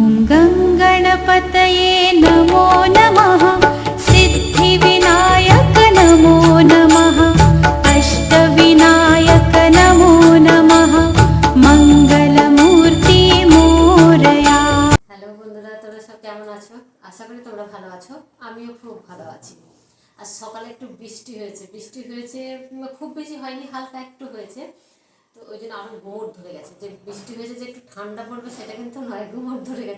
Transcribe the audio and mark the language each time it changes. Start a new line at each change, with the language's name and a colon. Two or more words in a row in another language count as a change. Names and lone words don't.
Sanskrit: गङ्गणपतये नमो नमः। सिद्धिविनायक नमो नमः। अष्टविनायक नमो नमः। मङ्गलमूर्ति मोरया।
Bangla: হ্যালো বন্ধুরা, তোমরা সব কেমন আছো? আশা করি তোমরা ভালো আছো। আমিও খুব ভালো আছি। আজ সকালে একটু বৃষ্টি হয়েছে, খুব বেশি হয়নি, হালকা একটু হয়েছে। তো ওই জন্য আরও গুমোট ধরে গেছে। যে বৃষ্টি হয়েছে যে একটু ঠান্ডা পড়বে সেটা কিন্তু নয়, গুমোট ধরে গেছে।